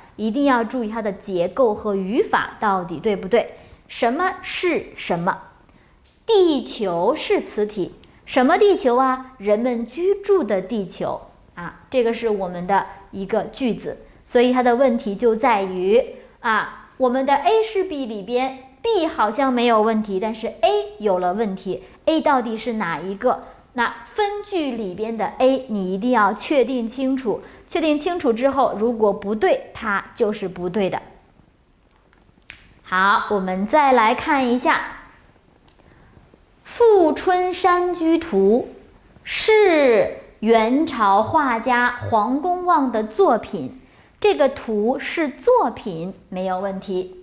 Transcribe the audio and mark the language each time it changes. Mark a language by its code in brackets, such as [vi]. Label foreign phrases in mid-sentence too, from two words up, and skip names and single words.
[zh] 一定要注意它的結構和語法到底對不對？什麼是什麼？地球是磁體。什麼地球啊？人們居住的地球啊，這個是我們的一個句子，所以它的問題就在於我們的 A 是 B 裡邊 B 好像沒有問題，但是 A 有了問題。A 到底是哪一個？那分句裡邊的 A 你一定要確定清楚，確定清楚之後，如果不對，它就是不對的。好，我們再來看一下。《富春山居圖》是元朝畫家黃公望的作品，這個圖是作品，沒有問題。